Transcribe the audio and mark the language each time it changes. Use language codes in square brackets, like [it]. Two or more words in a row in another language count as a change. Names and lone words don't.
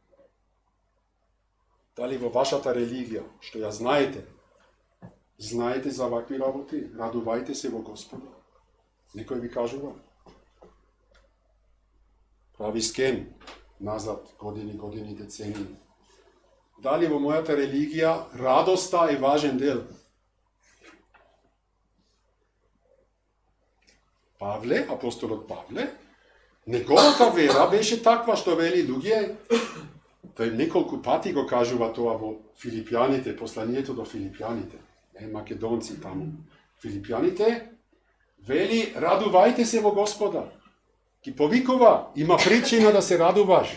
[mk] Дали во вашата религија, што ја знаете за вакви работи, радувајте се во Господа? Некој ви кажува? Прави скен назад, години, децении. Дали во мојата религија радоста е важен дел? Pavle, apostolot Pavle, неговата вера беше таква што вели луѓе, тој неколку пати го кажува тоа во Филипјаните, посланието до Филипјаните, македонци таму. Филипјаните вели радувајте се во Господа. Ги повикува, има причина да се радуваш.